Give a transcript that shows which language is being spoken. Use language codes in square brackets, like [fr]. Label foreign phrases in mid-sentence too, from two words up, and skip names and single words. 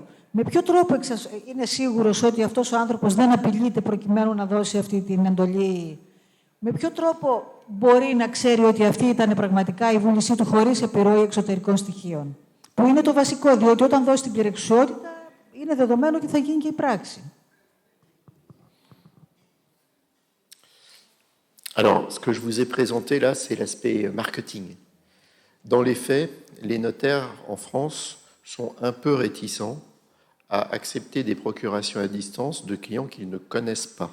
[el] Με ποιο τρόπο είναι σίγουρος ότι αυτός ο άνθρωπος δεν απειλείται προκειμένου να δώσει αυτή την εντολή? Με ποιο τρόπο μπορεί να ξέρει ότι αυτή ήταν πραγματικά η βούλησή του χωρίς επιρροή εξωτερικών στοιχείων? Που είναι το βασικό, διότι όταν δώσει την πληρεξουσιότητα είναι δεδομένο ότι θα γίνει και η πράξη. [fr] Alors, ce que je vous ai présenté là, c'est l'aspect marketing. Dans les faits, les notaires en France sont un peu réticents à accepter des procurations à distance de clients qu'ils ne connaissent pas.